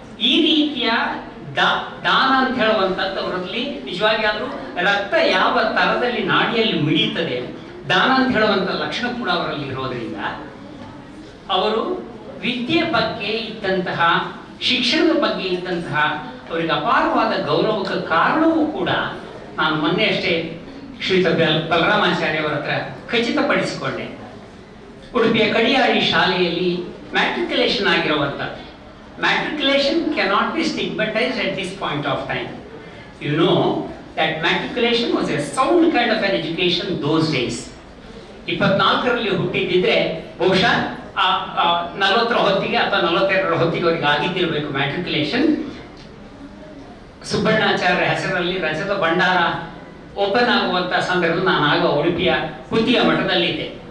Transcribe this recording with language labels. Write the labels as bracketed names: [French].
[Kannada] ಈ ರೀತಿಯ ದಾನ ಅಂತ ಹೇಳುವಂಥದ್ದು ಅವರಲ್ಲಿ ನಿಜವಾಗಿ ಆದ್ರೂ ರಕ್ತ ಯಾವ ತರದಲ್ಲಿ ನಾಡಿಯಲ್ಲಿ ಮಿಡಿಯುತ್ತದೆ, ದಾನ ಅಂತ ಹೇಳುವಂತ ಲಕ್ಷಣ ಕೂಡ ಅವರಲ್ಲಿ ಇರೋದ್ರಿಂದ ಅವರು ವಿದ್ಯೆ ಬಗ್ಗೆ ಇದ್ದಂತಹ, ಶಿಕ್ಷಣದ ಬಗ್ಗೆ ಇದ್ದಂತಹ ಅವರಿಗೆ ಅಪಾರವಾದ ಗೌರವಕ್ಕೆ ಕಾರಣವೂ ಕೂಡ ನಾನು ಮೊನ್ನೆ ಅಷ್ಟೇ ಶ್ರೀಯುತ ಬಲರಾಮಾಚಾರ್ಯ ಅವರ ಹತ್ರ ಖಚಿತಪಡಿಸಿಕೊಂಡೆ. ಉಡುಪಿಯ ಕಡಿಯಾಳಿ ಶಾಲೆಯಲ್ಲಿ ಮ್ಯಾಟ್ರಿಕ್ಯುಲೇಷನ್ ಆಗಿರುವಂಥದ್ದು. [English] Matriculation cannot be stigmatized at this point of time. You know that matriculation was a sound kind of an education those days. [Kannada] 24ರಲ್ಲಿ ಹುಟ್ಟಿದ್ದಿದ್ರೆ ಬಹುಶಃ 40ರ ಹೊತ್ತಿಗೆ ಅಥವಾ 42ರ ಹೊತ್ತಿಗೆ ಅವರಿಗೆ ಆಗಿದ್ದಿರಬೇಕು ಮ್ಯಾಟ್ರಿಕ್ಯುಲೇಷನ್. ಸುಬ್ಬಣ್ಣಾಚಾರ್ಯ ಹೆಸರಲ್ಲಿ ರಜತ ಭಂಡಾರ ಓಪನ್ ಆಗುವಂತ ಸಂದರ್ಭದಲ್ಲಿ ನಾನು ಆಗ ಉಡುಪಿಯ ಕುತಿಯ ಮಠದಲ್ಲಿದ್ದೆ.